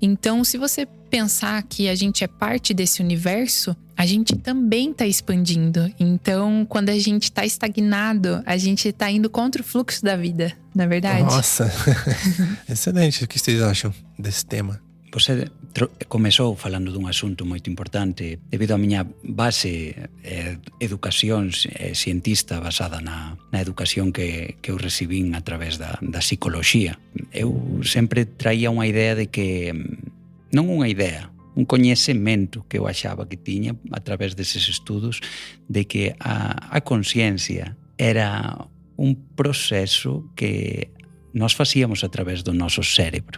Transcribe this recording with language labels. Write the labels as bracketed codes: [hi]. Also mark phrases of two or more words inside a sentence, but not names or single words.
[pt] Então, se você pensar que a gente é parte desse universo, a gente também tá expandindo. Então, quando a gente tá estagnado, a gente tá indo contra o fluxo da vida, não é verdade? Nossa, excelente. O que vocês acham desse tema? [gl] Você começou falando dun asunto moito importante. Debido á miña base educación cientista basada na educación que eu recibín a través da psicoloxía, eu sempre traía unha idea de que, non unha idea, un coñecemento que eu achaba que tiña a través deses estudos, de que a consciencia era un proceso que nós facíamos a través do noso cérebro.